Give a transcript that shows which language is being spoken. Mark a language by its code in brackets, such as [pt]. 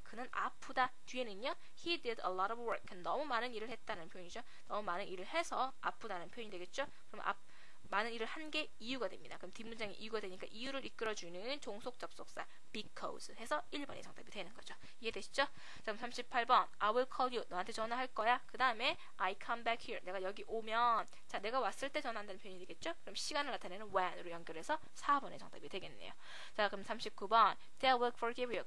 [ko] 그는 아프다. 뒤에는요. [en] He did a lot of work. [ko] 그는 너무 많은 일을 했다는 표현이죠. 너무 많은 일을 해서 아프다는 표현이 되겠죠? 그럼 많은 일을 한 게 이유가 됩니다. 그럼 뒷문장이 이유가 되니까 이유를 이끌어주는 종속 접속사 because 해서 1번이 정답이 되는 거죠. 이해되시죠? 자, 그럼 38번 [en] I will call you. [ko] 너한테 전화할 거야. 그 다음에 [en] I come back here. [ko] 내가 여기 오면, 자, 내가 왔을 때 전화한다는 표현이 되겠죠? 그럼 시간을 나타내는 when으로 연결해서 4번의 정답이 되겠네요. 자, 그럼 39번 [en] They will forgive you.